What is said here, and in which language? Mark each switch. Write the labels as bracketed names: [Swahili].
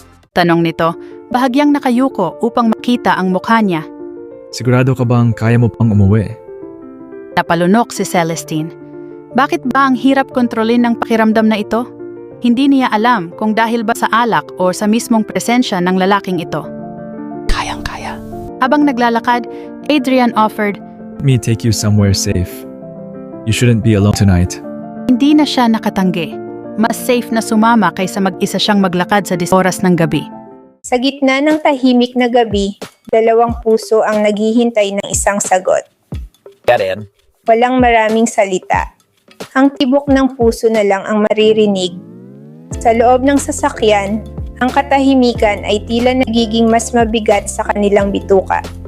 [Filipino] Tanong nito, bahagyang nakayuko upang makita ang mukha niya. Sigurado ka bang kaya mo pang umuwi? Napalunok si Celestine. Bakit ba ang hirap kontrolin ng pakiramdam na ito? Hindi niya alam kung dahil ba sa alak o sa mismong presensya ng lalaking ito. Kayang-kaya. Habang naglalakad, Adrian [English] offered, Let me take you somewhere safe. You shouldn't be alone tonight. [Filipino] hindi na siya nakatanggi. Mas safe na sumama kaysa mag-isa siyang maglakad sa oras ng gabi. Sa gitna ng tahimik na gabi, dalawang puso ang naghihintay ng isang sagot. [English] Get in. [Filipino] Walang maraming salita. Ang tibok ng puso na lang ang maririnig. Sa loob ng sasakyan, ang katahimikan ay tila nagiging mas mabigat sa kanilang bituka.